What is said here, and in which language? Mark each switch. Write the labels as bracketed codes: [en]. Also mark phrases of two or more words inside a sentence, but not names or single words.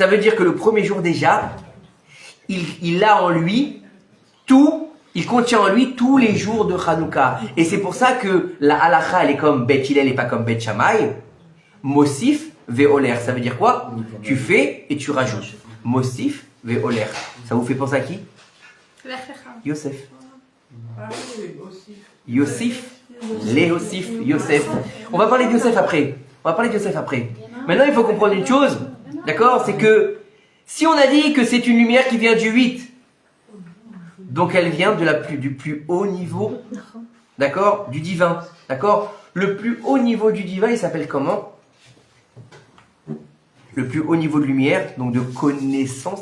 [fr] Ça veut dire que le premier jour déjà, il a en lui tout, il contient en lui tous les jours de Hanouka. Et c'est pour ça que la halakha, elle est comme Bet Hillel et pas comme Bet Shammai. [he] מוסיף והולך, [fr] ça veut dire quoi? Tu fais et tu rajoutes. [he] מוסיף והולך. [fr] Ça vous fait penser à qui? Yosef. Yosef. Léosif, Yosef. On va parler de Yosef après. Maintenant, il faut comprendre une chose, d'accord? C'est que si on a dit que c'est une lumière qui vient du 8, donc elle vient du plus haut niveau, d'accord? Du divin, d'accord? Le plus haut niveau du divin, il s'appelle comment? Le plus haut niveau de lumière, donc de connaissance.